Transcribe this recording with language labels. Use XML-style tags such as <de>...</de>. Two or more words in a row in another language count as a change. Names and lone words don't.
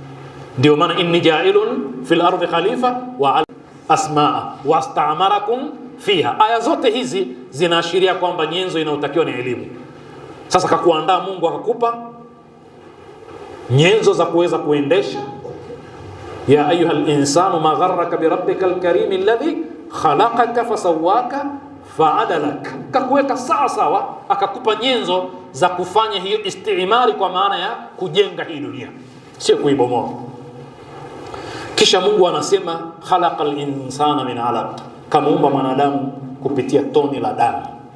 <sw>Ndio maana</sw> <ar>إني جاعل في الأرض خليفة وأسماء واستعمركم فيها.</ar> <sw>Aya zote hizi zinaashiria kwamba nyenzo inayotakiwa ni elimu. Sasa kakuandaa Mungu akakupa nyenzo za kuweza kuendesha.</sw> <ar>يا أيها الإنسان ما غرك بربك الكريم الذي خلقك فسواك فعدلك.</ar> <sw>Kakuweka sawa sawa, akakupa nyenzo za kufanya hiyo istimari, kwa maana ya kujenga hii dunia, sio kuibomoa. Kisha Mungu anasema</sw> <ar>خلق الإنسان من علق,</ar> <sw>kamuumba mwanadamu kupitia toni la damu.</sw>